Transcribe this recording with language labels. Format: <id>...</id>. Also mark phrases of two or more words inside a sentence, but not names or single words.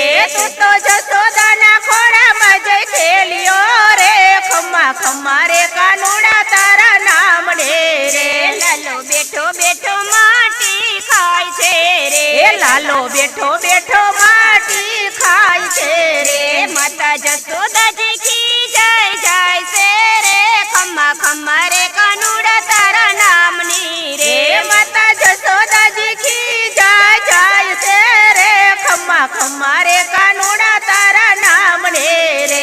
<gu>તૂ તો જસોદાના ખોડા માં જય ખેલિયો રે, ખમ્મા ખમ્મા રે કાનૂડા તારા નામની રે, લાલો બેઠો બેઠો માટી ખાય છે રે, લાલો બેઠો બેઠો માટી ખાય છે રે,</gu> <hi>माता जसोदा जी की जय</hi> <gu>જય સે રે, ખમ્મા ખમ્મા રે કાનૂડા તારા નામની રે,</gu> <hi>माता जसोदा जी की जय</hi> <gu>જય સે રે, ખમ્મા ખમ્મા રે કાનૂડા તારા નામની રે,</gu>